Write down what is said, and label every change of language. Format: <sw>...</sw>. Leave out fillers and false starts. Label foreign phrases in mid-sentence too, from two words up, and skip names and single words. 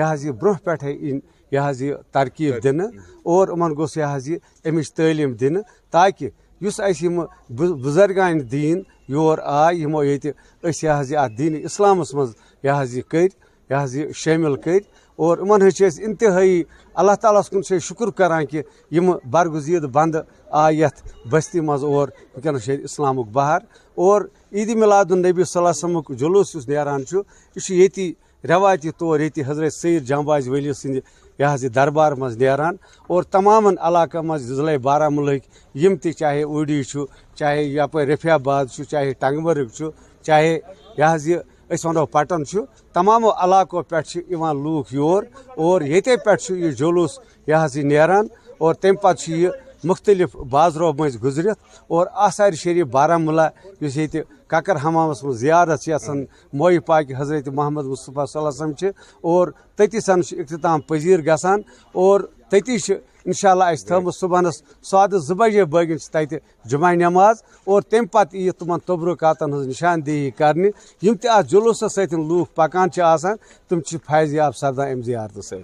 <ks>حظ یہِ برونٛہہ پٮ۪ٹھے یِنۍ یہِ حظ یہِ ترکیٖب دِنہٕ اور یِمن گوٚژھ یہِ حظ یہِ اَمِچ تعلیٖم دِنہٕ تاکہِ یُس اَسہِ یِم بُزرگانہِ دیٖن یور آے یِمو ییٚتہِ أسۍ یہِ حظ یہِ اَتھ دیٖنہِ اِسلامس منٛز یہِ حظ یہِ کٔرۍ یہِ حظ یہِ شٲمِل کٔرۍ اور یِمن ہٕنٛز چھِ أسۍ انتہٲیی</ks> <ar>اللہ تعالیٰ</ar> <ks>ہس کُن چھِ أسۍ شُکر کران کہِ یِم برگُزیٖد بنٛدٕ آے یتھ بستی منٛز اور وٕنکیٚنس چھُ ییٚتہِ اسلامُک بہار اور</ks> <ar>عید میلاد النبی صلی اللہ علیہ وسلمُک</ar> <ks>جلوٗس یُس نیران چھُ یہِ چھُ ییٚتی رٮ۪وایتی طور ییٚتہِ حضرت سید جامعز ولی سٕنٛدِ یہِ حظ یہِ دربار منٛز نیران اور تمامن علاقن منٛز ضلعے بارہمولہٕکۍ یِم تہِ چاہے اوٗڈی چھُ چاہے یپٲرۍ رفیع آباد چھُ چاہے ٹنٛگہٕ مرگ چھُ چاہے یہِ حظ یہِ أسۍ وَنو پٹن چھُ تمامو علاقو پٮ۪ٹھ چھِ یِوان لوٗکھ یور اور ییٚتے پٮ۪ٹھ چھُ یہِ جلوٗس یہِ حظ یہِ نیران اور تمہِ پتہٕ چھُ یہِ مختلف بازرو مٔنٛزۍ گُزرِتھ اور آثارِ شریٖف بارہمولہ یُس ییٚتہِ ککر حمامس منٛز زیارت چھِ یژھان مویہِ پاکہِ حضرت محمد مصطفیٰ</ks> <ar>صلی اللہ علیہ وسلم</ar> <ks>چھِ اور تٔتی سن چھُ اختتام پذیٖر گژھان اور تٔتی چھِ</ks> <ar>انشاء اللہ</ar> <ks>اَسہِ تھٲومٕژ صبحنس سادٕ 2 بجے بٲگٮ۪ن چھِ تتہِ جمعہ نٮ۪ماز اور تمہِ پتہٕ یِیہِ تِمن تبرُکاتن ہٕنٛز نِشاندہی کرنہِ یِم تہِ اتھ جلوٗسس سۭتۍ لوٗکھ پکان چھِ آسان تِم چھِ فٲیض یاب سپدان امہِ زیارتہٕ سۭتۍ.</ks>